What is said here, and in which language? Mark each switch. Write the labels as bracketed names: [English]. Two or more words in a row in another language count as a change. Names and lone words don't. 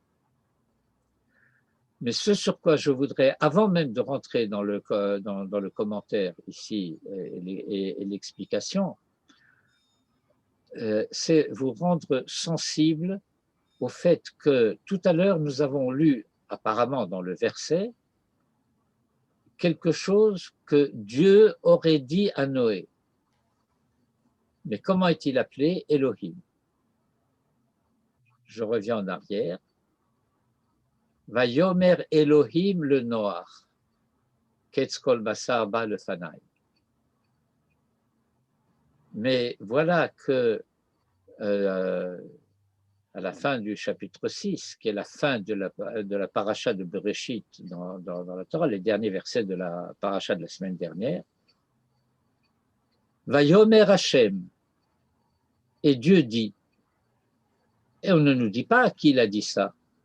[French] Mais ce sur quoi je voudrais, avant même de rentrer dans le commentaire ici et l'explication, c'est vous rendre sensible au fait que tout à l'heure nous avons lu apparemment dans le verset quelque chose que Dieu aurait dit à Noé. Mais comment est-il appelé? Elohim. Je reviens en arrière. [Hebrew] ויאמר אלהים לנח. קץ כל בשר בא לפני. [French] Mais voilà que à la fin du chapitre 6, qui est la fin de la paracha de Bereshit dans la Torah, les derniers versets de la paracha de la semaine dernière, [Hebrew] ויאמר השם, [French] et Dieu dit, et on ne nous dit pas à qui il a dit ça.